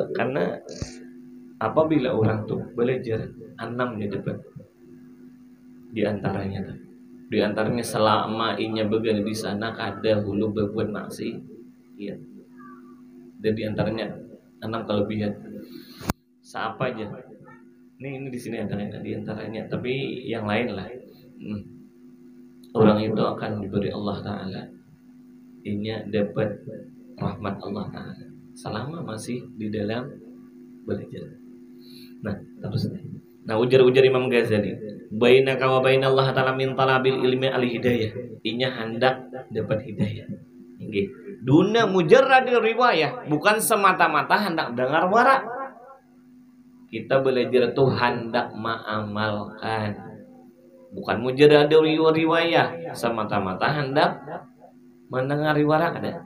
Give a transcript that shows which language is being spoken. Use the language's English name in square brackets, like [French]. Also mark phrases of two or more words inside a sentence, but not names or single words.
[Banjar] Karena apabila orang tuh belajar 6 di depan, di antaranya selama inya began di sana kada hulu berbuat maksiat, iya. Dan di antaranya 6 kelebihan. Siapa aja? Ini di sini ada di antaranya, tapi yang lain lah. Orang itu akan diberi [Arabic] الله تعالى, [Banjar] inya dapat rahmat [Arabic] الله تعالى [Banjar] selama masih di dalam belajar. Nah, terus ujar Imam Ghazali, [Arabic] بينك وبين الله تعالى من طلب العلم الهداية. [Banjar] Inya hendak dapat hidayah. Nggih. [Arabic] دون مجرد الرواية, [Banjar] bukan semata-mata hendak dengar wara. Kita belajar itu hendak mengamalkan. Bukan [Arabic] مجرد الرواية, [Banjar] semata-mata hendak mendengar wara ada.